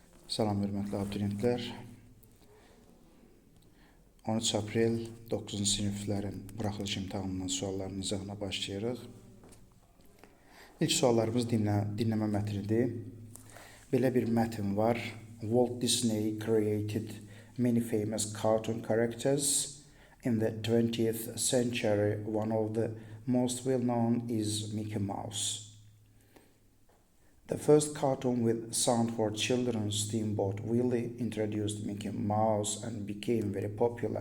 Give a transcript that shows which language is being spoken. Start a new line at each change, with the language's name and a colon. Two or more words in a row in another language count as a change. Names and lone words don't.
Azerbaijani: Salam hörmətli abituriyentlər. 13 aprel 9-cu siniflərin buraxılış imtahanından sualların izahına başlayırıq. İlk suallarımız dinləmə mətnidir. Belə bir mətn var.
English: Walt Disney created many famous cartoon characters. In the 20th century, one of the most well-known is Mickey Mouse. The first cartoon with sound for children, Steamboat Willie, introduced Mickey Mouse and became very popular.